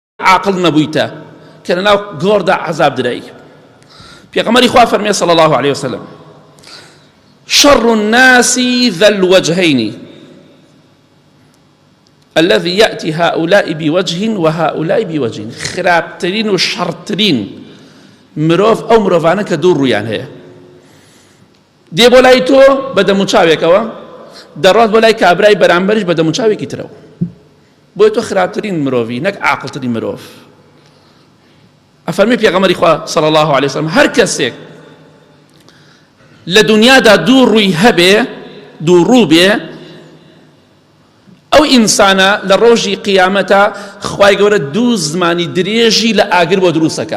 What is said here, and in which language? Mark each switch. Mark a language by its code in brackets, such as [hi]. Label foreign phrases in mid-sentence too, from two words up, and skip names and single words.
[ckb] عاقڵ نەبوویتە کە لەناو گۆڕدا عەزاب درایی. پێغەمبەری خوا فەرمێ [ar] صلی الله عليه وسلم شر الناس ذا الوجهين الذي يأتي هؤلاء بوجه وهؤلاء بوجه. [ckb] خراپترین و شەڕترین مرۆڤ ئەو مرۆڤانە کە دوو ڕوویان هەیە، دێ بۆ لای تۆ بە دەموچاوێکەوە، دەڕات بۆ لای کابرای بەرامبەریش بە دەموچاوێکی ترەوە. بۆیە تۆ خراپترین مرۆڤی نەک عاقڵترین مرۆڤ. ئەفەرمی پێغەمبەری خوا [ar] صلی الله عليه وسلم [ckb] هەر کەسێک لە دنیادا دوو ڕووی هەبێ، دوو ڕوو بێ، ئەو ئینسانە لە ڕۆژی قیامەتە خوای گەورە دوو زمانی درێژی لە ئاگر بۆ دروستەکە.